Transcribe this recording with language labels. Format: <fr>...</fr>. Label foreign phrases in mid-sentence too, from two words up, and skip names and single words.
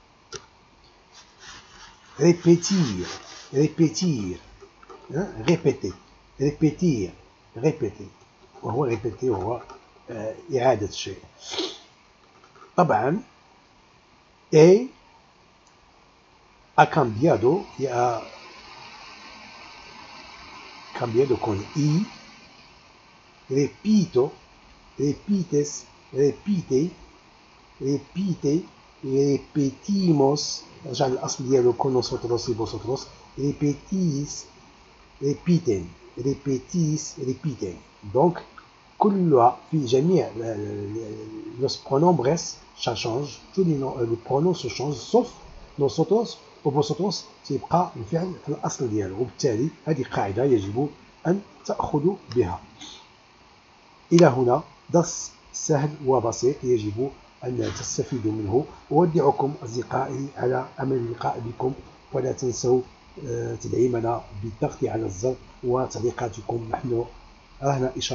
<fr>répétir, répéter, répéter, répéter, répéter.</fr> <ar>وهو répéter وهو إعادة الشيء.</ar> <es>طبعا he cambiado con I, repito, repites, repite, repite, repetimos.</es> <ar>رجع للأصل ديالو</ar> <es>con nosotros y vosotros. repetís, repiten, repetís, repiten.</es> <ar>donc كلها في جميع</ar> <es>los pronombres</es> <fr>ça change, tous les pronoms se changent sauf</fr> <ar>nosotros وبوسوتروس تيبقى الفعل في الأصل ديالو، وبالتالي هذه قاعدة يجب أن تأخذوا بها. إلى هنا درس سهل وبسيط يجب أن تستفيدوا منه. أودعكم أصدقائي على أمل اللقاء بكم، ولا تنسوا تدعيمنا بالضغط على الزر وتعليقاتكم نحن رهن إشارتها.</ar>